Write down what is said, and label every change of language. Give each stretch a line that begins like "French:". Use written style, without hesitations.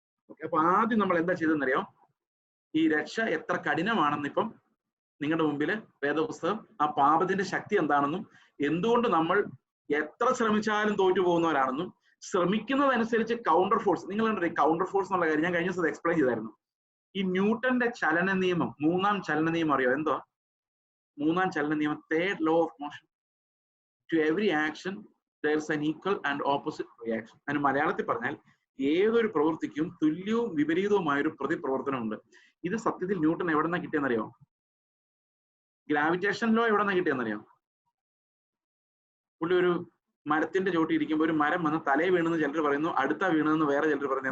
Malayalam: Okay, അപ്പൊ ആദ്യം നമ്മൾ എന്താ ചെയ്തെന്നറിയോ? ഈ രക്ഷ എത്ര കഠിനമാണെന്ന് ഇപ്പം നിങ്ങളുടെ മുമ്പിൽ വേദപുസ്തകം, ആ പാപത്തിന്റെ ശക്തി എന്താണെന്നും എന്തുകൊണ്ട് നമ്മൾ എത്ര ശ്രമിച്ചാലും തോറ്റു പോകുന്നവരാണെന്നും, ശ്രമിക്കുന്നതനുസരിച്ച് കൗണ്ടർ ഫോഴ്സ്, നിങ്ങൾ കണ്ടോ കൗണ്ടർ ഫോഴ്സ് എന്നുള്ള കാര്യം ഞാൻ കഴിഞ്ഞ ദിവസം എക്സ്പ്ലെയിൻ ചെയ്തായിരുന്നു. ഈ ന്യൂട്ടന്റെ ചലന നിയമം, മൂന്നാം ചലന നിയമം അറിയോ? എന്തോ മൂന്നാം ചലന നിയമം?
English: Third law of motion. To every action there is an equal and opposite reaction.
Malayalam: അതിന് മലയാളത്തിൽ പറഞ്ഞാൽ ഏതൊരു പ്രവൃത്തിക്കും തുല്യവും വിപരീതവുമായ ഒരു പ്രതിപ്രവർത്തനമുണ്ട്. ഇത് സത്യത്തിൽ ന്യൂട്ടൺ എവിടെ നിന്നാ കിട്ടിയെന്നറിയോ? ഗ്രാവിറ്റേഷൻ ലോ എവിടെ നിന്നാ കിട്ടിയെന്നറിയോ? പുള്ളി ഒരു മരത്തിന്റെ ചോട്ടി ഇരിക്കുമ്പോൾ ഒരു മരം വന്ന് തലയിൽ വീണെന്ന് ചിലർ പറയുന്നു, അടുത്ത വീണെന്ന് വേറെ ചിലർ പറയുന്നു.